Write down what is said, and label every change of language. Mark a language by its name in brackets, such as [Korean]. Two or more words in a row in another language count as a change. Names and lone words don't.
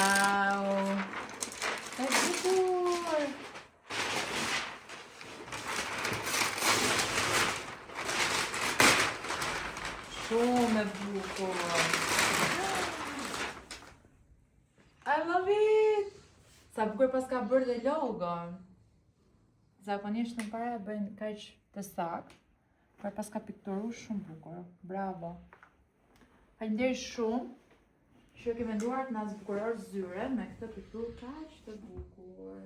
[Albanian] Wow! E bukur! shumë e bukur. [English] I love it! [Albanian] Sa bukur pas ka bërë dhe logo. Zakonisht në para bëjnë kaq të saktë, por pas ka pikturu shumë bukur. Bravo. Faleminderit shumë që ke menduar të na zbukuror zyren me këtë pikturë kaq të bukur.